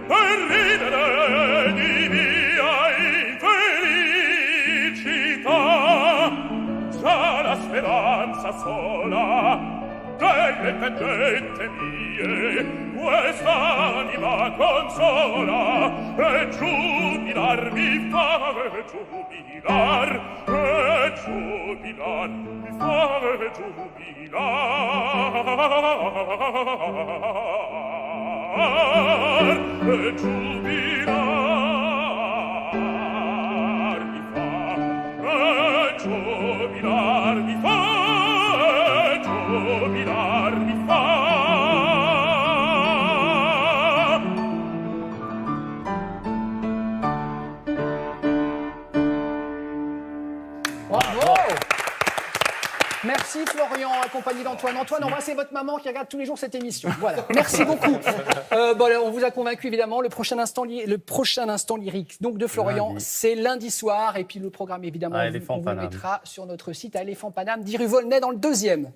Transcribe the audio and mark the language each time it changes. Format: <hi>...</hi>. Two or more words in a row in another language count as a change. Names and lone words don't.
<it>di mia infelicità, già la speranza sola delle tendette mie quest'anima consola e giubilar mi fa giubilar mi fa giubilar mi fa giubilar mi fa giubilar mi fa. Bravo!</it> <fr>Merci Florian, accompagné d'Antoine. Antoine, embrassez votre maman qui regarde tous les jours cette émission. Voilà, merci beaucoup. On vous a convaincu évidemment. Le prochain instant lyrique donc de Florian, c'est lundi soir. Et puis le programme évidemment, on vous le mettra sur notre site à Éléphant Paname, 10 rue Volnay dans le 2e.</fr>